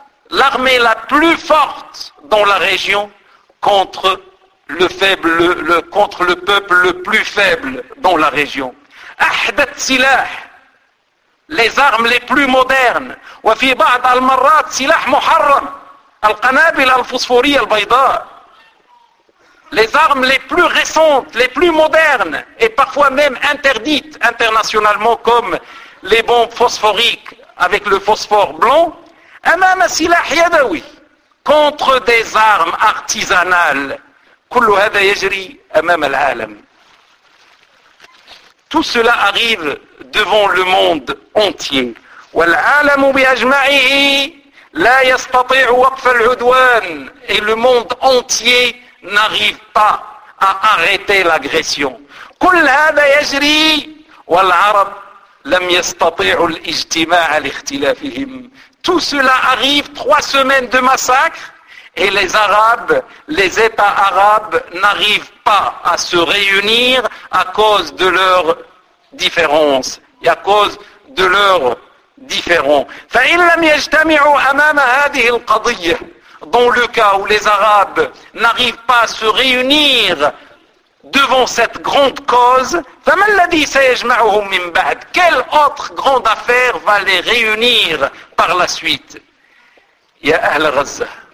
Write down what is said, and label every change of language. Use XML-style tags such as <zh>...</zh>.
<fr>L'armée la plus forte dans la région contre le faible, contre le peuple le plus faible dans la région.</fr> <ar>أحدث سلاح.</ar> <fr>Les armes les plus modernes.</fr> <ar>وفي بعض المرات سلاح محرم القنابل الفوسفورية البيضاء.</ar> <fr>Les armes les plus récentes, les plus modernes et parfois même interdites internationalement comme les bombes phosphoriques avec le phosphore blanc.</fr> <ar>أمام سلاح يدوي.</ar> <fr>Contre des armes artisanales.</fr> <ar>كل هذا يجري أمام العالم.</ar> <fr>Tout cela arrive devant le monde entier.</fr> <ar>والعالم بأجمعه لا يستطيع وقف العدوان.</ar> <fr>Et le monde entier n'arrive pas à arrêter l'agression.</fr> <ar>كل هذا يجري والعرب لم يستطيع الاجتماع لاختلافهم.</ar> <fr>Tout cela arrive 3 semaines de massacre et les Arabes, les États arabes n'arrivent pas à se réunir à cause de leur différence et à cause de leur différent.</fr> <ar>فإن لم يجتمعوا أمام هذه القضية,</ar> <fr>dans le cas où les Arabes n'arrivent pas à se réunir devant cette grande cause,</fr> <ar>فما الذي سيجمعهم من بعد,</ar> <fr>quelle autre grande affaire va les réunir par la suite.</fr> <ar>يا أهل غزة,</ar>